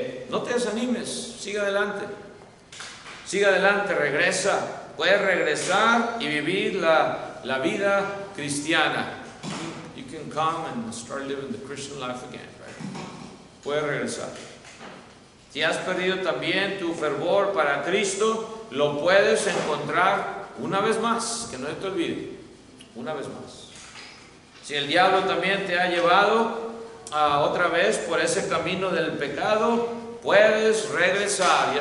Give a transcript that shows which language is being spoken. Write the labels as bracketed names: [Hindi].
[Spanish] No te desanimes, sigue adelante. Sigue adelante, regresa. Puedes regresar y vivir la vida cristiana. [English] You can come and start living the Christian life again, right? [Spanish] Puedes regresar. Si has perdido también tu fervor para Cristo, lo puedes encontrar una vez más, que no se te olvide, una vez más. Si el diablo también te ha llevado otra vez por ese camino del pecado, puedes regresar.